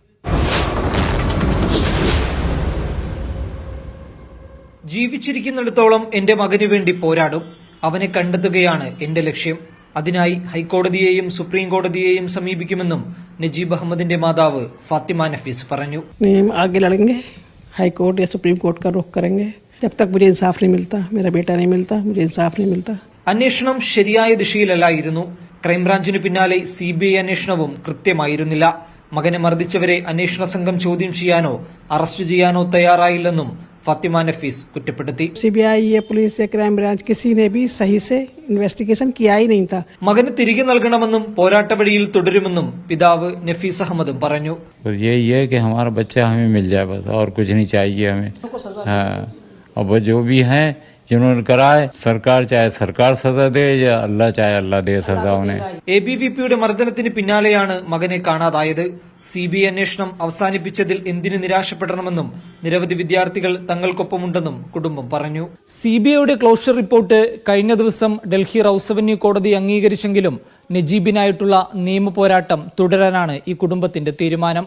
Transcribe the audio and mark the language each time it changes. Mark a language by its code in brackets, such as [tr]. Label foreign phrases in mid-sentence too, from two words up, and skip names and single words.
[ml] ജീവിച്ചിരിക്കുന്നിടത്തോളം എന്റെ മകനു വേണ്ടി പോരാടും. അവനെ കണ്ടെത്തുകയാണ് എന്റെ ലക്ഷ്യം. അതിനായി ഹൈക്കോടതിയെയും സുപ്രീം കോടതിയെയും സമീപിക്കുമെന്നും നജീബ് അഹമ്മദിന്റെ മാതാവ് ഫാത്തിമ നഫീസ് പറഞ്ഞു. [hi] आगे लड़ेंगे, हाईकोर्ट या सुप्रीम कोर्ट का रुख करेंगे. जब तक मुझे इंसाफ नहीं मिलता, मेरा बेटा नहीं मिलता, मुझे इंसाफ नहीं मिलता. [ml] അന്വേഷണം ശരിയായ ദിശയിലല്ലായിരുന്നു. ക്രൈംബ്രാഞ്ചിന് പിന്നാലെ CBI അന്വേഷണവും കൃത്യമായിരുന്നില്ല. മകനെ മർദ്ദിച്ചവരെ അന്വേഷണ സംഘം ചോദ്യം ചെയ്യാനോ അറസ്റ്റ് ചെയ്യാനോ തയ്യാറായില്ലെന്നും ഫാത്തിമ നഫീസ് കുറ്റപ്പെടുത്തി. [hi] CBI या पुलिस या क्राइम ब्रांच किसी ने भी सही से इन्वेस्टिगेशन किया ही नहीं था. [ml] മകന് തിരികെ നൽകണമെന്നും പോരാട്ട വഴിയിൽ തുടരുമെന്നും പിതാവ് നഫീസ് അഹമ്മദും പറഞ്ഞു. [hi] यही है कि हमारा बच्चा हमें मिल जाए, बस और कुछ नहीं चाहिए हमें. हाँ, अब वो जो भी हैं जिन्होंने कराए, सरकार चाहे सरकार सजा दे या अल्लाह चाहे अल्लाह दे सजा उन्हें. [ml] ABVPയുടെ മർദ്ദനത്തിന് പിന്നാലെയാണ് മകനെ കാണാതായത്. CBI അന്വേഷണം അവസാനിപ്പിച്ചതിൽ എന്തിനു നിരാശപ്പെടണമെന്നും നിരവധി വിദ്യാർത്ഥികൾ തങ്ങൾക്കൊപ്പമുണ്ടെന്നും കുടുംബം പറഞ്ഞു. CBIയുടെ [en] closure report [ml] കഴിഞ്ഞ ദിവസം ഡൽഹി റൌസ് അവന്യൂ കോടതി അംഗീകരിച്ചെങ്കിലും നജീബിനായിട്ടുള്ള നിയമ പോരാട്ടം തുടരാനാണ് ഈ കുടുംബത്തിന്റെ തീരുമാനം.